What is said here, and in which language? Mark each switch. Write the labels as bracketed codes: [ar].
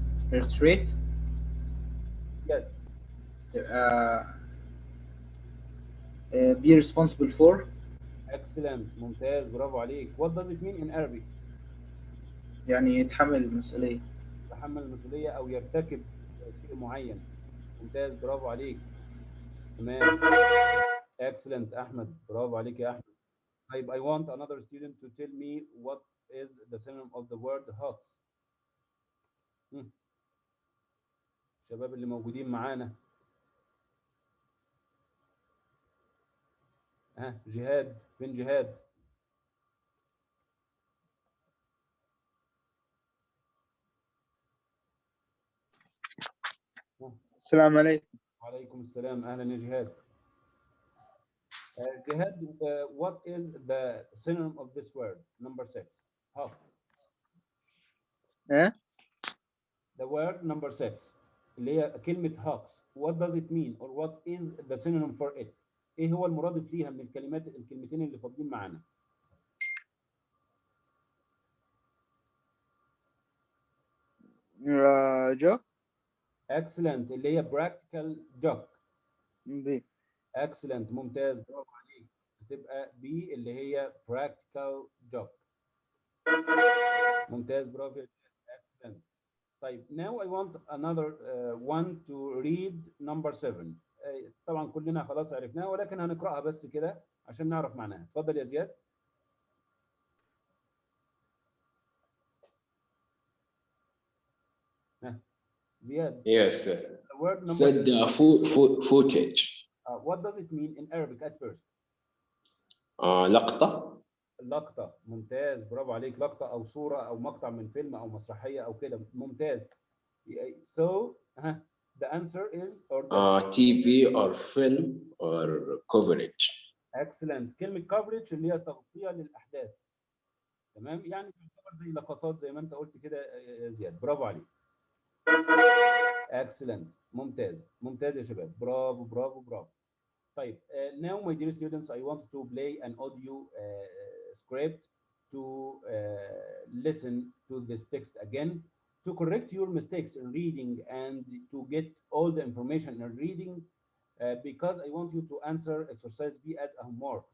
[en] Perpetrate. Yes. Be responsible for. [ar] Excellent. ممتاز، برافو عليك. [en] What does it mean in Arabic? [ar] يعني يتحمل المسؤولية. يتحمل المسؤولية أو يرتكب شيء معين. ممتاز، برافو عليك. تمام. Excellent أحمد، برافو عليك يا أحمد. [en] طيب, I want another student to tell me what is the synonym of the word hoax. [ar] الشباب اللي موجودين معانا. جهاد، فين جهاد؟ السلام عليكم. وعليكم السلام، أهلا يا جهاد. [en] Jihad, what is the synonym of this word, number 6, hoax? The word number 6 [ar] اللي هي كلمة [en] hoax, what does it mean, or what is the synonym for it? [ar] ايه هو المرادف ليها من الكلمتين اللي فاضلين معانا؟ [en] joke. Excellent, اللي هي practical joke. B. [ar] Excellent, ممتاز، برافو عليك. هتبقى B اللي هي practical joke. ممتاز، برافو. [en] Excellent. طيب, now I want another one to read number 7. [ar] طبعا كلنا خلاص عرفناها، ولكن هنقراها بس كده عشان نعرف معناها. اتفضل يا زياد. زياد. [en] Yes. Word number Said footage. what does it mean in Arabic at first? [ar] لقطة. لقطة، ممتاز، برافو عليك. لقطة أو صورة أو مقطع من فيلم أو مسرحية أو كده، ممتاز. [en] So the answer is TV or film or coverage. Excellent. [ar] كلمة coverage اللي هي تغطية للأحداث. تمام، يعني تعتبر زي لقطات زي ما أنت قلت كده يا زياد، برافو عليك. [en] Excellent. [ar] ممتاز، ممتاز يا شباب، برافو برافو برافو. [en] طيب now my dear students, I want to play an audio script to listen to this text again, to correct your mistakes in reading and to get all the information in reading, because I want you to answer exercise B as a homework.